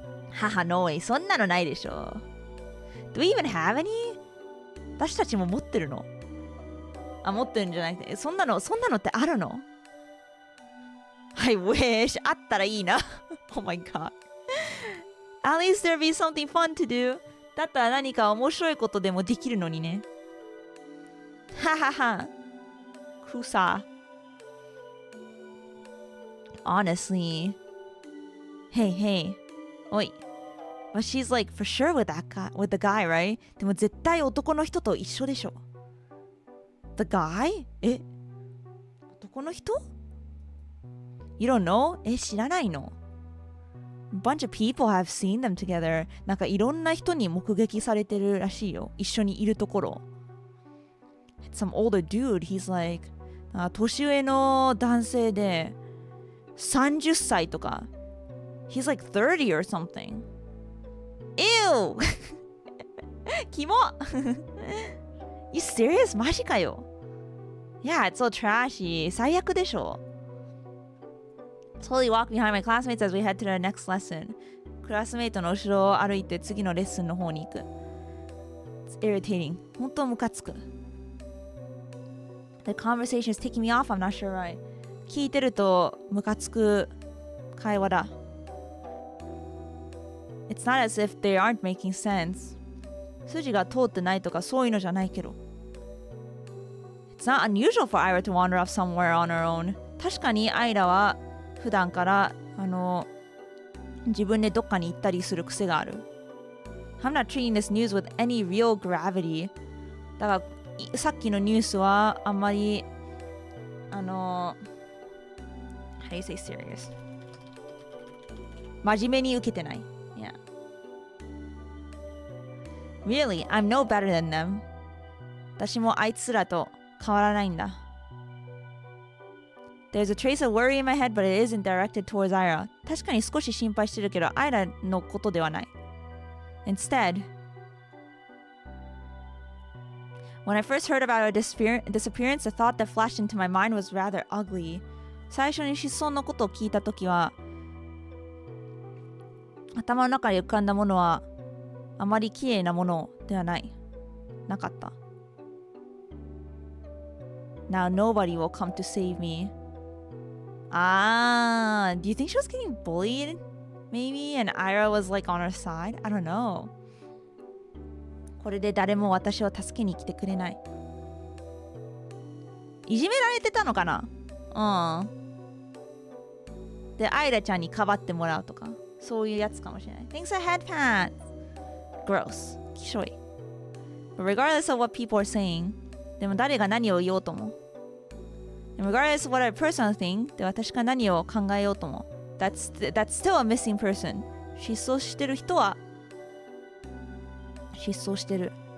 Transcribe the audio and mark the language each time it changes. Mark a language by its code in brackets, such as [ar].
[en] 母、no way。 [ja] そんなのないでしょ。 [en] Do we even have any? [ja] 私たちも持ってるの？あ、持ってるんじゃなくて、そんなのってあるの？ [en] I wish [ja] あったらいいな。 [en] Oh my god. At least there be something fun to do. [ja] だったら何か面白いことでもできるのにね。ははは。Kusa. [en] Honestly. Hey. Oi. But she's like for sure with the guy, right? [ja] でも絶対男の人と一緒でしょ。 [en] The guy? [ja] 男の人？ [en] You don't know? [ja] 知らないの？ [en] A bunch of people have seen them together. [ja] なんかいろんな人に目撃されてるらしいよ。一緒にいるところ。 [en] Some older dude, he's like [ja] 年上の男性で30歳とか [en] He's like 30 or something. Ew! [ja] キモ [en] You serious? [ja] マジかよ [en] Yeah, it's so trashy. [ja] 最悪でしょ [en] Slowly walk behind my classmates as we head to the next lesson. [ja] クラスメイトの後ろを歩いて次のレッスンの方に行く [en] It's irritating. [ja] 本当ムカつく [en] The conversation is taking me off. I'm not sure why. [ja] 聞いてるとムカつく会話だ。 [en] It's not as if they aren't making sense. [ja] 筋が通ってないとかそういうのじゃないけど。 [en] It's not unusual for Ira to wander off somewhere on her own. [ja] 確かにアイラは普段から自分でどっかに行ったりする癖がある。 [en] I'm not treating this news with any real gravity. [ja] だからさっきのニュースはあんまり [en] How do you say serious? [ja] 真面目に受けてない。Yeah. [en] Really, I'm no better than them. [ja] 私もあいつらと変わらないんだ。 [en] There's a trace of worry in my head, but it isn't directed towards Ira. [ja] 確かに少し心配してるけど、アイラのことではない。 [en] Instead, when I first heard about her disappearance, the thought that flashed into my mind was rather ugly. [ja] 最初に失踪のことを聞いたときは、頭の中で浮かんだものはあまり綺麗なものではない。なかった。 [en] Now nobody will come to save me. Ah, do you think she was getting bullied? Maybe, and Ira was like on her side? I don't know. [ja] これで誰も私を助けに来てくれない。いじめられてたのかな？うん。で、アイラちゃんにかばってもらうとか、そういうやつかもしれない。 [en] Thanks a head pat. Gross. [ja] きしょい。 [en] But regardless of what people are saying, [ja] でも誰が何を言おうとも。 [en] Regardless of what I personally think, [ja] で私が何を考えようとも。 [en] That's still a missing person. [ja] 失踪してる人は失踪してる。